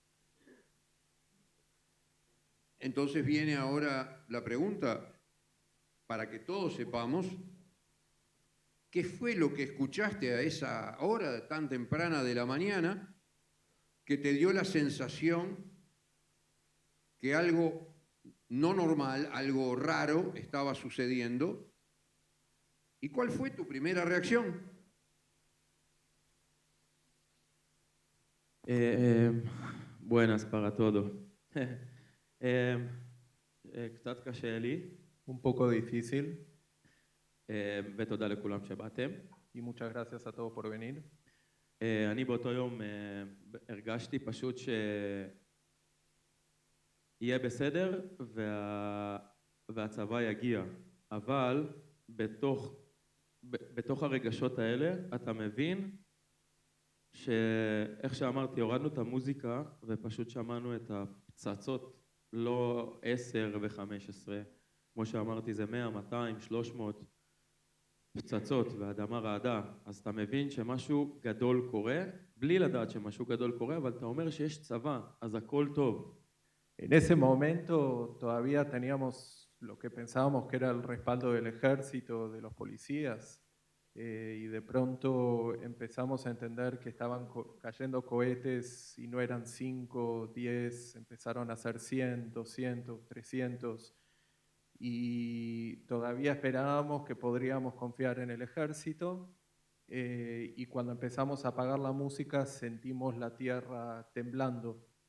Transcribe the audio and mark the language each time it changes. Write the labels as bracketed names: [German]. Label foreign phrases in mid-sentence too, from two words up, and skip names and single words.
[Spanish] Entonces viene ahora la pregunta, para que todos sepamos, ¿qué fue lo que escuchaste a esa hora tan temprana de la mañana que te dio la sensación que algo no normal, algo raro estaba sucediendo? ¿Y cuál fue tu primera reacción? Buenas para todo. [Hebrew] קצת קשה לי, [Spanish] Un poco difícil [Hebrew] ותודה לכולם שבאתם. [Spanish] y muchas gracias a todos por venir. [Hebrew] אני באותו יום הרגשתי פשוט שיהיה בסדר והצבא יגיע, אבל בתוך הרגשות האלה אתה מבין שאיך שאמרתי, הורדנו את המוזיקה ופשוט שמענו את הפצצות, לא 10 ו-15, כמו שאמרתי זה 100, 200, 300 פצצות והאדמה רעדה, אז אתה מבין שמשהו גדול קורה, בלי לדעת שמשהו גדול קורה, אבל אתה אומר שיש צבא, אז הכל טוב. [Spanish] En ese momento todavía teníamos lo que pensábamos que era el respaldo del ejército, de los policías, y de pronto empezamos a entender que estaban cayendo cohetes y no eran 5, 10, empezaron a ser 100, 200, 300, y todavía esperábamos que podríamos confiar en el ejército, y cuando empezamos a apagar la música sentimos la tierra temblando.